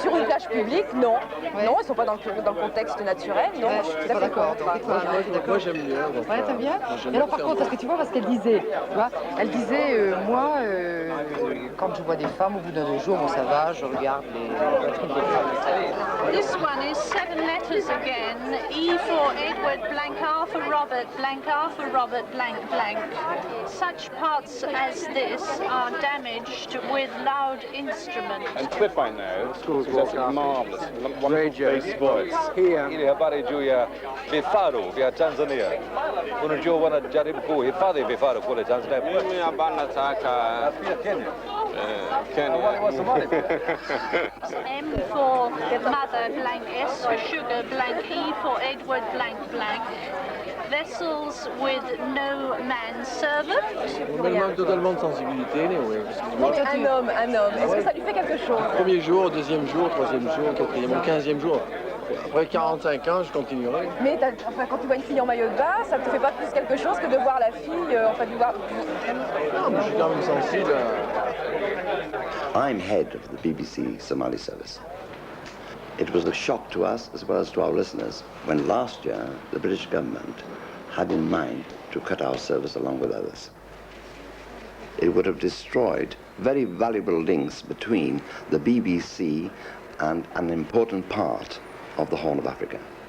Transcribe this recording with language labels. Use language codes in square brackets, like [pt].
[fr] Sur une plage publique, non. Non, ils sont pas dans le contexte naturel, non. Je suis pas d'accord. Moi, j'aime mieux. Ouais, t'aimes bien? Et alors, par contre, parce que tu vois, parce qu'elle disait, tu vois, elle disait, moi, quand je vois des femmes, au bout d'un 2 jours, bon, ça va, je regarde les trucs des femmes. [en] This one is 7 letters again, E for Edward. Edward, blank R for Robert, blank R for Robert, blank blank. Such parts as this are damaged with loud instruments. And Cliff, I know, is absolutely marvellous, wonderful bass voice. [sw] Ili habari juu ya vifaru vya Tanzania. Unajua wanajaribu kuhifadhi vifaru kule Tanzania. Mimi hapa nataka Kenya. [en] M for mother, blank S for sugar, blank E for Edward, blank blank. Vessels with no manservant. [fr] Elle manque totalement de sensibilité, oui. Un homme. Est-ce que ça lui fait quelque chose? Premier jour, deuxième jour, troisième jour, quatrième, 15e jour. Après 45 ans, je continuerai. Mais quand tu vois une fille en maillot de bain, ça te fait pas plus quelque chose que de voir la fille, de voir... Non, mais je suis quand même sensible. [en] I'm head of the BBC Somali service. It was a shock to us as well as to our listeners when last year the British government had in mind to cut our service along with others. It would have destroyed very valuable links between the BBC and an important part of the Horn of Africa.